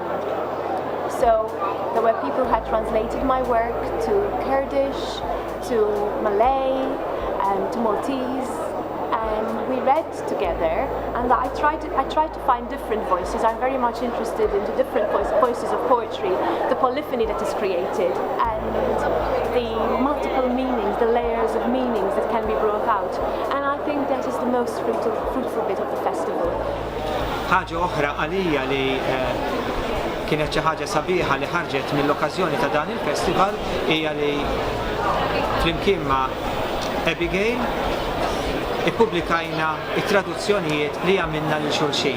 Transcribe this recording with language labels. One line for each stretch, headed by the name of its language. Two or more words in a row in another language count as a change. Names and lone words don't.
English: So there were people who had translated my work to Kurdish, to Malay, and to Maltese, and we read together, and I tried to find different voices. I'm very much interested in the different voices of poetry, the polyphony that is created, and the multiple meanings, the layers of meanings that can be brought out. And I think that is the most fruitful bit of the festival.
Maltese: ħaġa oħra għalija li kienet xi ħaġa sabiħa li ħarġet mill-okkażjoni ta' dan il-festival hija li flimkien ma' Abigail ippubblikajna it-traduzzjonijiet li għamilna lil xulxin.